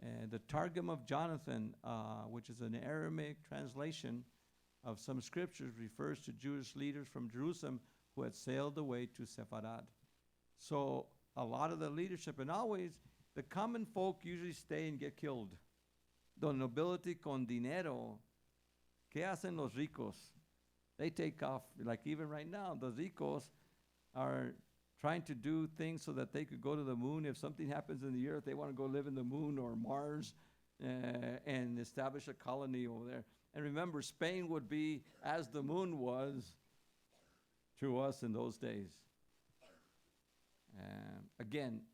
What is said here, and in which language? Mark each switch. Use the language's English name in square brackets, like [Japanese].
[English] The Targum of Jonathan, which is an Aramaic translation of some scriptures, refers to Jewish leaders from Jerusalem who had sailed away to Sepharad. So a lot of the leadership, and always the common folk usually stay and get killed. The nobility [Spanish] con dinero, ¿qué hacen los ricos? [English] They take off, like even right now, the ricos are trying to do things so that they could go to the moon. If something happens in the earth, they want to go live in the moon or Mars and establish a colony over there. And remember, Spain would be as the moon was to us in those days. Again,